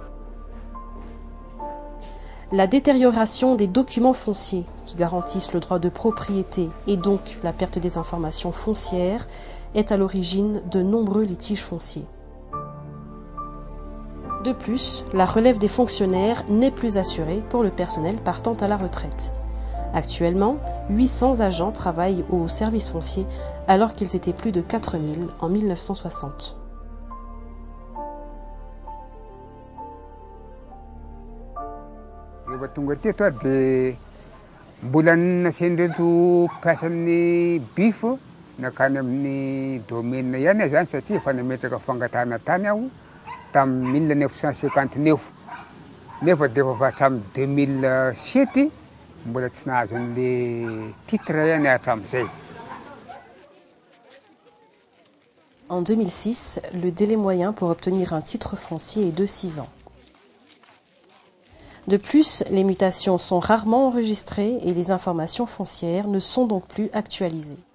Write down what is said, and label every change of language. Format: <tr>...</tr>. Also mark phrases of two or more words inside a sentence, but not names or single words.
<fr>La détérioration des documents fonciers qui garantissent le droit de propriété et donc la perte des informations foncières est à l'origine de nombreux litiges fonciers. De plus, la relève des fonctionnaires n'est plus assurée pour le personnel partant à la retraite. Actuellement, 800 agents travaillent au service foncier alors qu'ils étaient plus de 4000 en 1960.</fr> <mg>tonga teto dia mbola nasen'reto mpiasan'ny bifo nakany amin'ny domaine ihany zany satria efa nametraka fangatahana tany aho tamin'ny 1959 nefa dia efa hatramin'ny 2007 mbola tsy nahazo an'le titre ihany hatramin'izay.</mg> <fr>En 2006, le délai moyen pour obtenir un titre foncier est de 6 ans. De plus, les mutations sont rarement enregistrées et les informations foncières ne sont donc plus actualisées.</fr>